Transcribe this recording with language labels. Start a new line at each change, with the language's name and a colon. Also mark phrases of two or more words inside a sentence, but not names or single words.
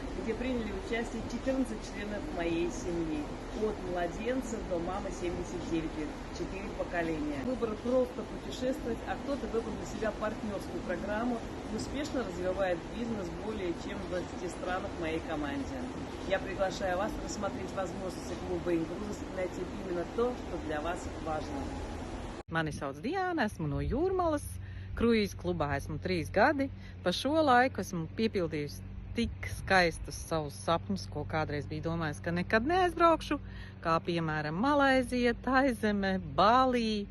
Russian: где приняли участие 14 членов моей семьи. От младенцев до мамы 79 лет, 4 поколения. Выбор просто путешествовать, а кто-то выбрал для себя партнерскую программу и успешно развивает бизнес более чем в 20 странах в моей команде. Я приглашаю вас рассмотреть возможности клуба «Инкрузес» и найти именно то, что для вас важно.
Latvian: Mani sauc Diana, esmu no Jūrmalas. Kruīzu klubā esmu 3 gadi. Pa šo laiku esmu piepildījusi tik skaistus savus sapņus, ko kādreiz biju domājis, ka nekad neaizbraukšu, kā piemēram Malaizija, Taizeme, Bālī.